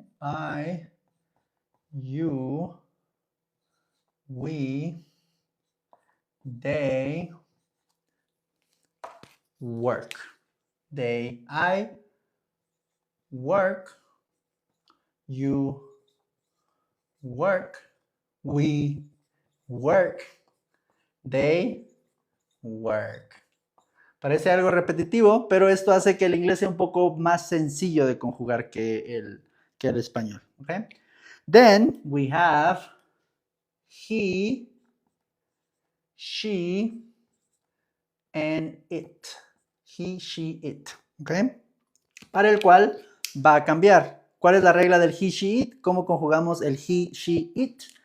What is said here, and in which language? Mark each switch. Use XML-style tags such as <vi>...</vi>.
<en>Okay? I, you, we, they, work. They, I, work, you work, we work, they work.</en> <es>Parece algo repetitivo, pero esto hace que el inglés sea un poco más sencillo de conjugar que el español.</es> <en>Okay? Then we have he, she, and it. He, she, it. Okay?</en> <es>Para el cual va a cambiar. ¿Cuál es la regla del he, she, it? ¿Cómo conjugamos el he, she, it?</es>